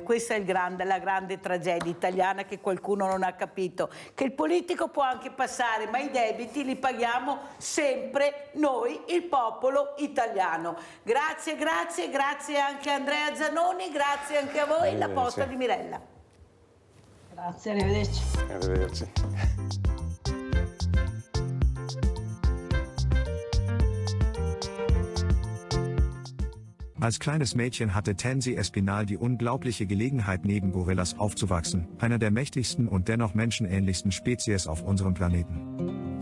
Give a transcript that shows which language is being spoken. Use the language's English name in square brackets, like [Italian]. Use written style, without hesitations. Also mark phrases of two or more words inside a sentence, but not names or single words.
[Italian] Questa è la grande tragedia italiana che qualcuno non ha capito, che il politico può anche passare, ma i debiti li paghiamo sempre noi, il popolo italiano. Grazie anche a Andrea Zanoni, grazie anche a voi, la posta di Mirella. Grazie, arrivederci. Arrivederci. [German] Als kleines Mädchen hatte Tansy Espinal die unglaubliche Gelegenheit, neben Gorillas aufzuwachsen, einer der mächtigsten und dennoch menschenähnlichsten Spezies auf unserem Planeten.